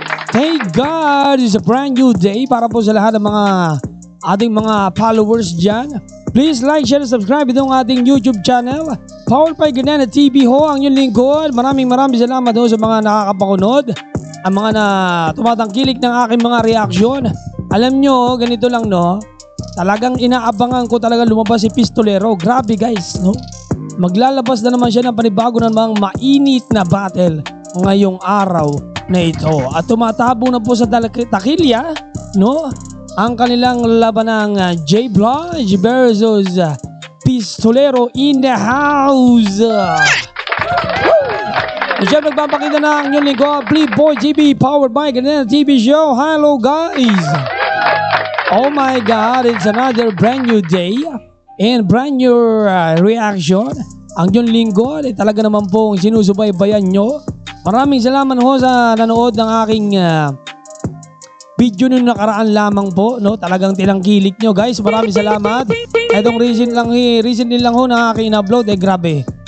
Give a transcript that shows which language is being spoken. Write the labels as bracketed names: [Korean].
[English] Thank God, it's a brand new day [Filipino] para po sa lahat ng mga ating mga followers dyan. [English] Please like, share, subscribe [Filipino] itong ating [English] YouTube channel. Powered by [Filipino] Gadena TV ho, ang inyong lingkod. Maraming salamat ho sa mga nakakapakunod. Ang mga na tumatangkilik ng aking mga reaksyon. Alam nyo, ganito lang no. Talagang inaabangan ko talaga lumabas si Pistolero. Grabe guys, no? Maglalabas na naman siya ng panibago ng mga mainit na battle ngayong araw na ito. At tumatabo na po sa takilya, no? Ang kanilang laban ng J Blanche versus Pistolero [English] in the house. [Filipino] Siya nagpapakita na ang inyong lingkod, Playboy TV powered by Gadena TV show. [English] Hello guys. Oh my God, it's another brand new day and brand new reaction. [Filipino] Ang inyong lingkod ay talaga naman pong sinusubaybayan nyo. Maraming salamat ho sa nanood ng aking video nung nakaraan lamang po, no? Talagang tinangkilik nyo guys. Maraming salamat. Etong recent din lang ho na aking in-upload. Grabe.